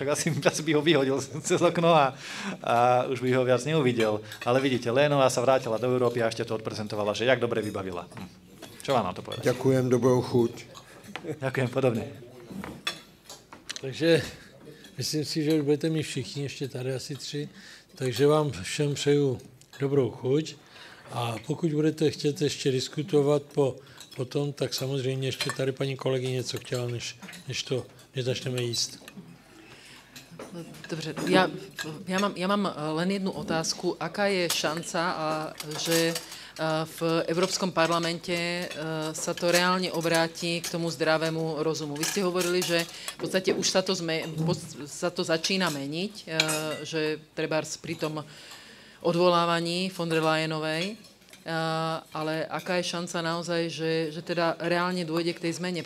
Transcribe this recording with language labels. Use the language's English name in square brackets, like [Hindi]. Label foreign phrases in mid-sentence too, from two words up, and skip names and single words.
[Slovak] Však asi by ho vyhodil cez okno a už by ho viac neuvidel. Ale vidíte, Leyenová sa vrátila do Európy a ešte to odprezentovala, že jak dobre vybavila. Čo vám na to povedať? Ďakujem, [Czech] dobrou chuť. [Slovak] Ďakujem, podobne. [Czech] Takže myslím si, že už budete mít všichni, ještě tady asi 3. Takže vám všem přeju dobrou chuť a pokud budete chtět ještě diskutovat potom, tak samozřejmě ještě tady paní kolegyně něco chtěla, než začneme jíst. Dobře, [Slovak] ja mám len jednu otázku. Aká je šanca, že v Európskom parlamente sa to reálne obráti k tomu zdravému rozumu? Vy ste hovorili, že v podstate už sa to začína meniť, že trebárs pri tom odvolávaní von der Leyenovej, ale aká je šanca naozaj, že teda reálne dôjde k tej zmene?